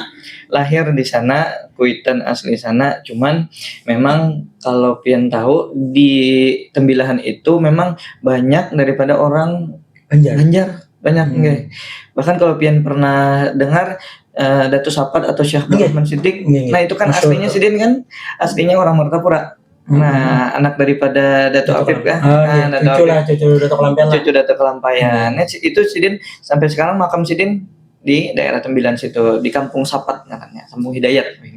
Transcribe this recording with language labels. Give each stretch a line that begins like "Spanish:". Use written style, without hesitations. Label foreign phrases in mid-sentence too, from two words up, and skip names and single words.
Indonesian: Lahir di sana, Kuitan asli sana. Cuman memang kalau pengen tahu di Tembilahan itu memang banyak daripada orang Banjar. Banyak nggak? Bahkan kalau pian pernah dengar Datu Sapat atau Syekh Rahman Siddiq, nah itu kan aslinya Sidin kan aslinya orang Martapura. Nah, anak daripada Datu Afif kan. Cucu Datu Kelampayan. Cucu Datu Kelampayan. Nah, itu Sidin sampai sekarang makam Sidin di daerah Tembilahan situ, di Kampung Sapat namanya, Kampung Hidayat ini.